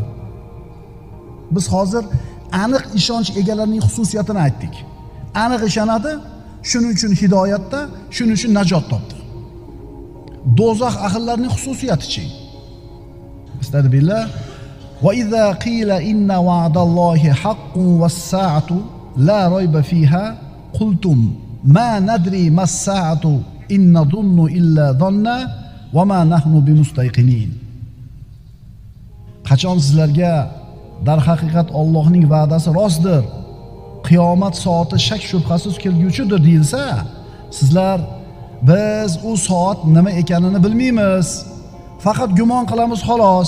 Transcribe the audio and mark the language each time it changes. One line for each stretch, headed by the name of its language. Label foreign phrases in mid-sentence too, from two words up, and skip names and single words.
Uzbek: Biz hozir aniq ishonch egalarining xususiyatini aytdik. Aniq ishonadi, shuning uchun hidoyatda, shuning uchun najot topdi. Do'zax ahllarining xususiyati-chi? Astagfirullah.
Arabic: وإذا قيل إن وعد الله حق والساعة لا ريب فيها قلتم ما ندري ما الساعة إن نظن إلا ظنا وما نحن بمستيقنين.
Uzbek: Qachon sizlarga dar haqiqat Allohning va'dasi rostdir, qiyomat soati shak shubhasiz kelguchidir deyilsa, sizlar biz u soat nima ekanini bilmaymiz, faqat gumon qilamiz xolos.